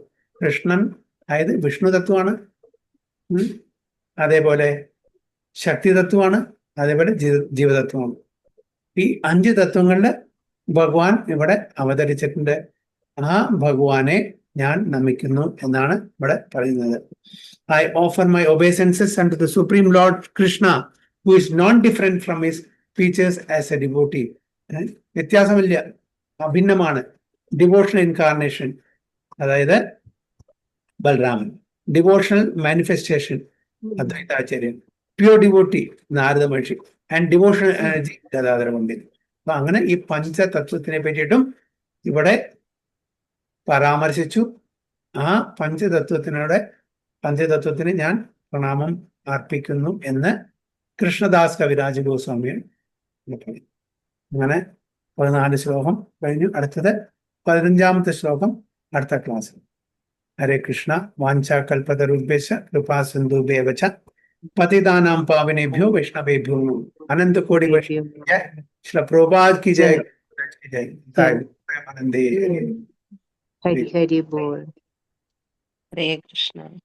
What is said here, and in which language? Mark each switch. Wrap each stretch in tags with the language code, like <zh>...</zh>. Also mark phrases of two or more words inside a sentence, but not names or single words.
<ml>കൃഷ്ണൻ അതായത് വിഷ്ണു തത്വമാണ്, അതേപോലെ ശക്തി തത്വമാണ്, അതേപോലെ ജീവതത്വമാണ്. ഈ 5 തത്വങ്ങളില് ഭഗവാൻ ഇവിടെ അവതരിച്ചിട്ടുണ്ട്. ആ ഭഗവാനെ ഞാൻ നമിക്കുന്നു എന്നാണ് ഇവിടെ പറയുന്നത്.</ml> <en>I offer my obeisances unto the Supreme Lord Krishna, who is non-different from his features as a devotee.</en> <ml>വ്യത്യാസമില്ല, അഭിന്നമാണ്.</ml> <en>devotional incarnation, അതായത് ബൽറാമൻ. devotional manifestation, അദ്വൈതാചാര്യൻ. pure devotee, നാരദ മഹർഷി. and devotional energy,</en> <ml>ഗദാധര പണ്ഡിറ്റ്. അപ്പൊ അങ്ങനെ ഈ പഞ്ചതത്വത്തിനെ പറ്റിയിട്ടും ഇവിടെ പരാമർശിച്ചു. ആ പഞ്ചതത്വത്തിന് ഞാൻ പ്രണാമം അർപ്പിക്കുന്നു എന്ന് കൃഷ്ണദാസ് കവിരാജ് ഗോസ്വാമിയാണ് പറയും. അങ്ങനെ 14 ശ്ലോകം കഴിഞ്ഞു. അടുത്തത് 15ാമത്തെ ശ്ലോകം അടുത്ത ക്ലാസ്സിൽ.</ml> <sa>ഹരേ കൃഷ്ണ. വാഞ്ചാകൽപതരുഭ്യശ്ച കൃപാ സിന്ധുഭ്യവ ച പതിതാനാം പാവനേഭ്യോ വൈഷ്ണവേഭ്യോ അനന്തകോടി വൈഷ്ണവ ശ്രീ പ്രഭുപാദ്</sa> <hi>की जय.</hi> <bn>হরি হরি বোল.</bn> <sa>ഹരേ കൃഷ്ണ.</sa>